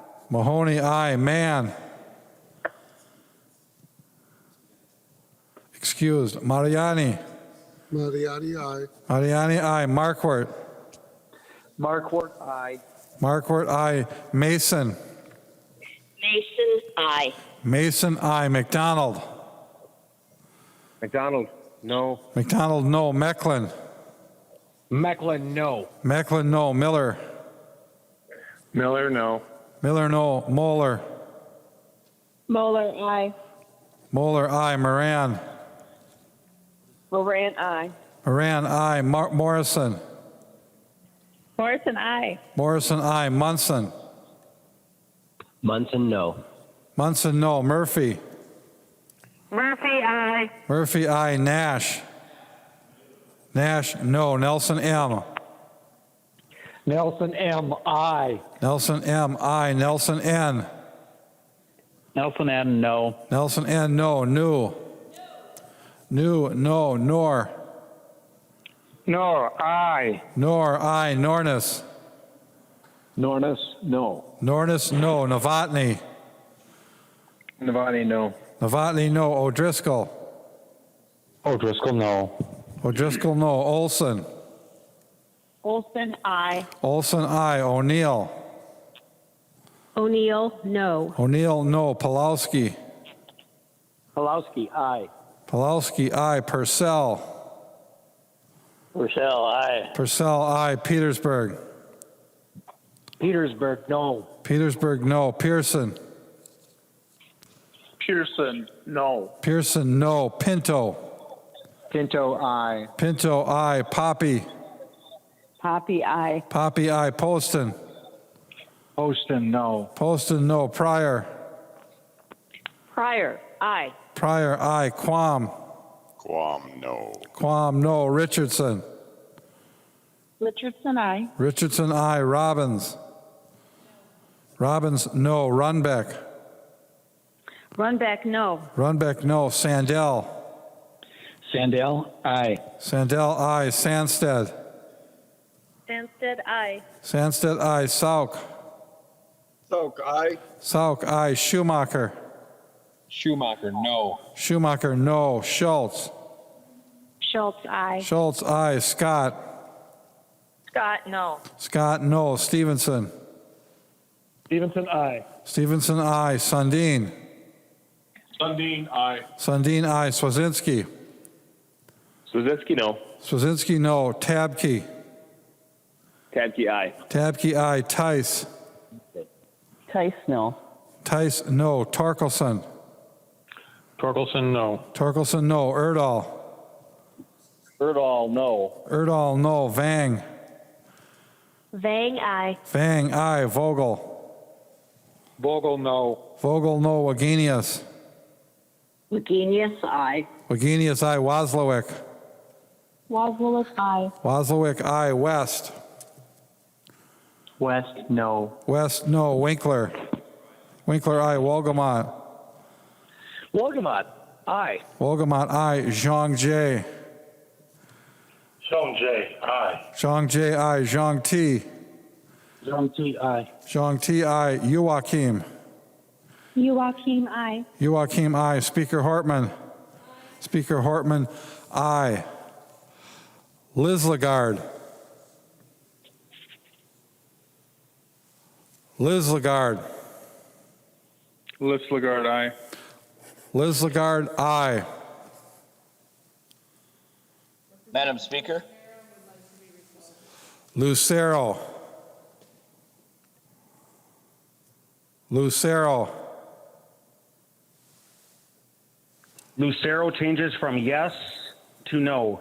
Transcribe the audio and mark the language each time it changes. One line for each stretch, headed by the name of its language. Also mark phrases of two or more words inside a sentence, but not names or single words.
English: Mahoney, aye. Mann. Excused. Mariani. Mariani, aye. Mariani, aye. Markwart. Markwart, aye. Markwart, aye. Mason. Mason, aye. Mason, aye. McDonald. McDonald, no. McDonald, no. Mecklin. Mecklin, no. Mecklin, no. Miller. Miller, no. Miller, no. Moeller. Moeller, aye. Moeller, aye. Moran. Moran, aye. Moran, aye. Morrison. Morrison, aye. Morrison, aye. Munson. Munson, no. Munson, no. Murphy. Murphy, aye. Murphy, aye. Nash. Nash, no. Nelson, M. Nelson M, aye. Nelson, M, aye. Nelson, N. Nelson N, no. Nelson, N, no. New. New, no. Nor. Nor, aye. Nor, aye. Nornis. Nornis, no. Nornis, no. Novotny. Navani, no. Novotny, no. O'Driscoll. O'Driscoll, no. O'Driscoll, no. Olson. Olson, aye. Olson, aye. O'Neill. O'Neill, no. O'Neill, no. Pulowski. Pulowski, aye. Pulowski, aye. Purcell. Purcell, aye. Purcell, aye. Petersburg. Petersburg, no. Petersburg, no. Pearson. Pearson, no. Pearson, no. Pinto. Pinto, aye. Pinto, aye. Poppy. Poppy, aye. Poppy, aye. Poston. Poston, no. Poston, no. Pryor. Pryor, aye. Pryor, aye. Quam. Guam, no. Quam, no. Richardson. Richardson, aye. Richardson, aye. Robbins. Robbins, no. Runbeck. Runbeck, no. Runbeck, no. Sandell. Sandell, aye. Sandell, aye. Sandsted. Sandsted, aye. Sandsted, aye. Sauk. Soak, aye. Sauk, aye. Schumacher. Schumacher, no. Schumacher, no. Schultz. Schultz, aye. Schultz, aye. Scott. Scott, no. Scott, no. Stevenson. Stevenson, aye. Stevenson, aye. Sundin. Sundin, aye. Sundin, aye. Swazinski. Swazinski, no. Swazinski, no. Tabke. Tabke, aye. Tabke, aye. Tice. Tice, no. Tice, no. Torkelson. Torkelson, no. Torkelson, no. Erdahl. Erdahl, no. Erdahl, no. Vang. Vang, aye. Vang, aye. Vogel. Vogel, no. Vogel, no. Wagenius. Wagenius, aye. Wagenius, aye. Wozlowick. Wozlowick, aye. Wozlowick, aye. West. West, no. West, no. Winkler. Winkler, aye. Wolgamott. Wolgamott, aye. Wolgamott, aye. Zhang Jie. Zhang Jie, aye. Zhang Jie, aye. Zhang Ti. Zhang Ti, aye. Zhang Ti, aye. Joachim. Joachim, aye. Joachim, aye. Speaker Hortman. Speaker Hortman, aye. Liz Lagarde. Liz Lagarde. Liz Lagarde, aye. Liz Lagarde, aye. Madam Speaker, Lucero. Lucero. Lucero changes from yes to no.